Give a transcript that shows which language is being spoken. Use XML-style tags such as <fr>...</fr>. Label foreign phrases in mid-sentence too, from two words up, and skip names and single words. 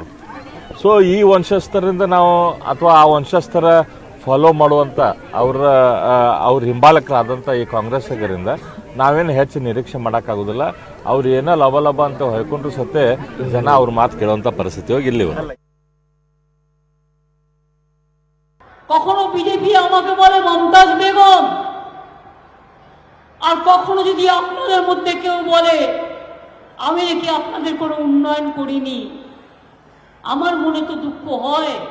<kn>ಸೊ ಈ ವಂಶಸ್ಥರಿಂದ ನಾವು ಅಥವಾ ಆ ವಂಶಸ್ಥರ ಫಾಲೋ ಮಾಡುವಂಥ ಅವ್ರ ಹಿಂಬಾಲಕರಾದಂಥ ಈ ಕಾಂಗ್ರೆಸ್ಸಿಗರಿಂದ ನಾವೇನು ಹೆಚ್ಚು ನಿರೀಕ್ಷೆ ಮಾಡೋಕ್ಕಾಗೋದಿಲ್ಲ. ಅವ್ರು ಏನೋ ಲಭ ಅಂತ ಹೊಯ್ಕೊಂಡ್ರು ಸತ್ತೆ ಜನ ಅವ್ರ ಮಾತು ಕೇಳುವಂಥ ಪರಿಸ್ಥಿತಿ ಹೋಗಿ ಇಲ್ಲಿ</kn> <bn>কখনো বিজেপি আমাকে বলে মমতাজ বেগম, আর কখনো যদি আপনাদের মধ্যে কেউ বলে আমি নাকি আপনাদের কোনো উন্নয়ন করিনি, আমার মনে তো দুঃখ হয়।</bn>